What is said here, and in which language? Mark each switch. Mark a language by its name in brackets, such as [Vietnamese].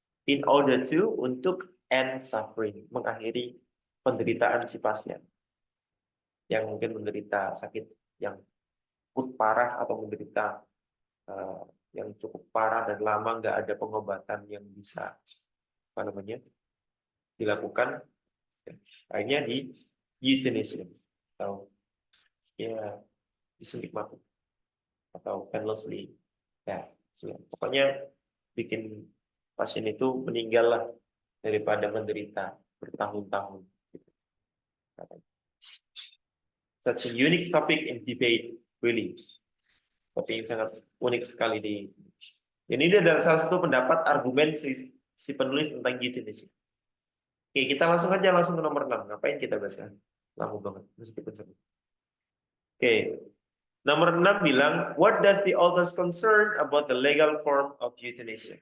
[English] In order to [Indonesian] untuk [English] end suffering, [Indonesian] mengakhiri penderitaan si pasien yang mungkin menderita sakit yang cukup parah atau menderita yang cukup parah dan lama nggak ada pengobatan yang bisa apa namanya dilakukan, akhirnya di euthanasia atau ya disuntik mati atau painlessly ya. Pokoknya bikin pasien itu meninggal lah daripada menderita bertahun-tahun. [English] Such a unique topic in debate, really. [Indonesian] Topik yang sangat unik sekali di. Ini adalah salah satu pendapat argumen si penulis tentang euthanasia. Oke, kita langsung ke nomor 6. Ngapain kita bahas? Lama banget, meskipun sebut. Oke, nomor 6 bilang, [English] what does the author's concern about the legal form of euthanasia?